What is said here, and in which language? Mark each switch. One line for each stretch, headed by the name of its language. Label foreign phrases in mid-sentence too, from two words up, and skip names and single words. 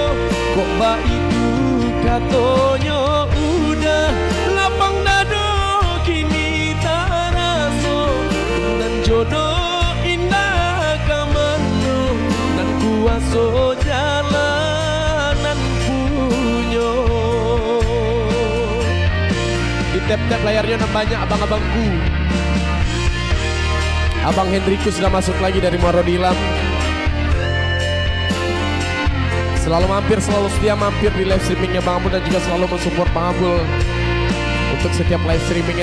Minangkabau: Kok bayi tu katonyo udah lapang dado kini taraso. Nan jodoh kuaso jalanan punyo.
Indonesian: Di tap-tap layarnya banyak abang-abangku. Abang Hendriku sudah masuk lagi dari Marodilam. Selalu mampir, selalu setia mampir di live streamingnya Bang Ambul, dan juga selalu mensupport Bang Ambul untuk setiap live streamingnya.